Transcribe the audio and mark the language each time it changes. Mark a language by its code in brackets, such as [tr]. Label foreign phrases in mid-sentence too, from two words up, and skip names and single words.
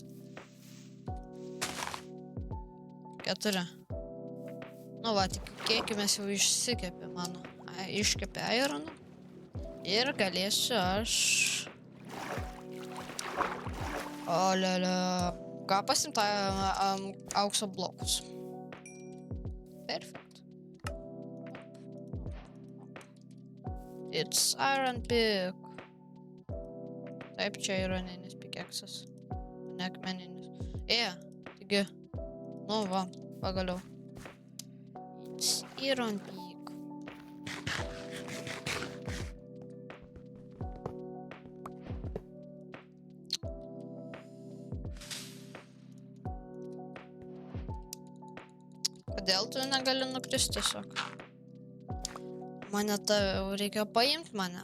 [lt] Nu va, tikėkimės jau išsikepė mano. Iškepė ironą. Ir galėsiu aš... Olialia. Ką pasim tą aukso blokus. [en] Perfect. It's iron pick. [lt] Taip, čia ironinis pikeksas. Ne akmeninis. Taigi. Nu va, pagaliau. [en] It's iron pick. [lt] Kodėl tu negali nukristi tiesiog? Mane reikia paimti mane.